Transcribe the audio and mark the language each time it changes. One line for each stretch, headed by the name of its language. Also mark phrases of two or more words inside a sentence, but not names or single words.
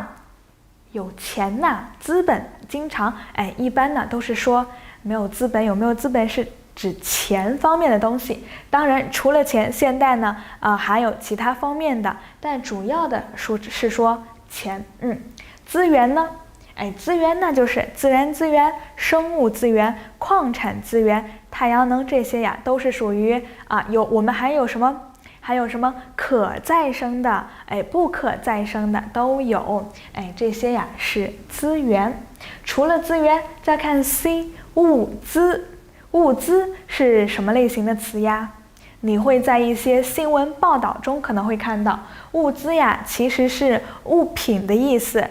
Chinese: 有錢吶。資本經常一般呢都是說沒有資本，有沒有資本是指錢方面的東西。當然，除了錢，现代呢，還有其他方面的，但主要的是說錢。資源呢？資源那就是自然資源、生物資源、礦產資源、太陽能这些呀，都是屬於我们還有什麼？还有什麼可再生的，不可再生的都有，這些呀是資源。除了資源，再看 C 物資。物資是什麼類型的詞呀？你會在一些新聞報道中可能會看到，物資呀其實是物品的意思。